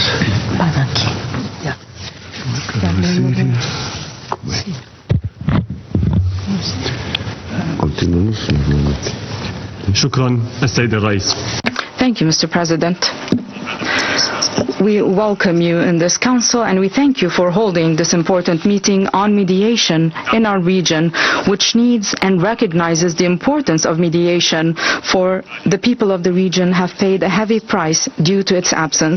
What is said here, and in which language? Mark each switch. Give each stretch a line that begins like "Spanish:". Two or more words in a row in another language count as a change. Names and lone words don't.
Spanish: Aquí. Ya. Continuamos normalmente.
Arabic: شكرا السيد الرئيس.
English: Thank you, Mr. President. We welcome you in this council, and we thank you for holding this important meeting on mediation in our region, which needs and recognizes the importance of mediation, for the people of the region have paid a heavy price due to its absence.